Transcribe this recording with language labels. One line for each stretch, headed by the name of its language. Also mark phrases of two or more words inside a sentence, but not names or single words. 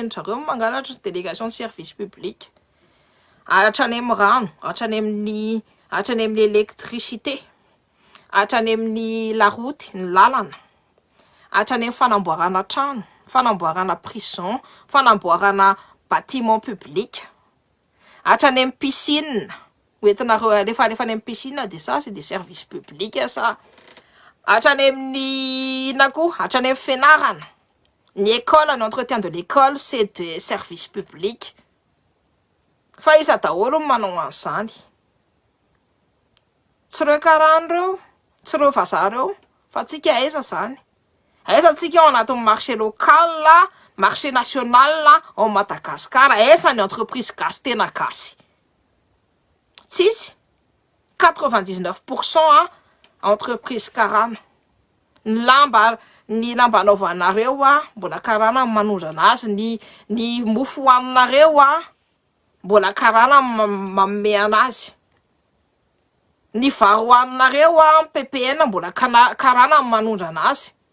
Malagasy: ny zareo mangalatra
French: délégation service public
Malagasy: hatrany amin'ny rano hatrany amin'ny électricité hatrany amin'ny laroute ny lalana hatrany amin'ny fanamboarana trano fanamboarana prison fanamboarana
French: bâtiment public
Malagasy: hatrany amin'ny piscine hoentinareo alefa any amin'ny piscine dia
French: ça c'est des services publics ça
Malagasy: hatrany amin'ny ina koa hatrany amin'ny fianarana ny école ny
French: entretien de l'école c'est des services publics
Malagasy: fa iza daholo manao an'izany tsy reo karahan'ireo tsy reo vazaha reo fa tsika aiza zany aiza tsika ao anatin'ny
French: marché local marché national au Madagascar
Malagasy: aiza ny entreprise gasy tena gasy tsisy 99% entreprise karana ny lamba anaovanareo mbola karana manondrana azy ny mofo hoaninareo mbola karana manome anazy ny vary hoaninareo PPN mbola karana manondrana azy